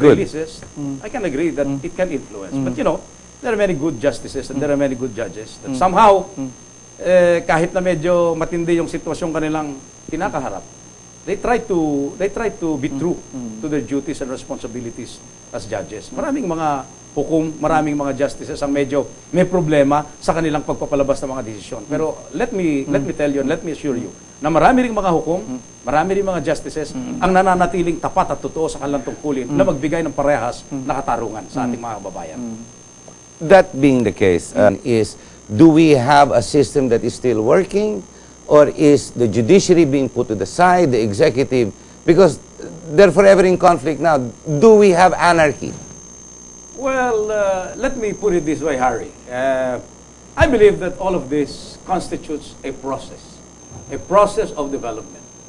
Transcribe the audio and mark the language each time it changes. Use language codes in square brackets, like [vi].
[en] releases, I can agree that it can influence. But you know, there are many good justices and there are many good judges that somehow, [tl] kahit na medyo matindi yung sitwasyon kanilang kinakaharap, [en] they try to be true to their duties and responsibilities as judges. [tl] Maraming mga hukom, maraming mga justices ang medyo may problema sa kanilang pagpapalabas ng mga desisyon. Pero [en] let me tell you and let me assure you [tl] na marami ring mga hukom, marami ring mga justices ang nananatiling tapat at totoo sa kanilang tungkulin na magbigay ng parehas na katarungan sa ating mga kababayan. [en] That being the case, do we have a system that is still working? Or is the judiciary being put to the side, the executive? Because they're forever in conflict now. Do we have anarchy? Well, let me put it this way, Harry. I believe that all of this constitutes a process of development.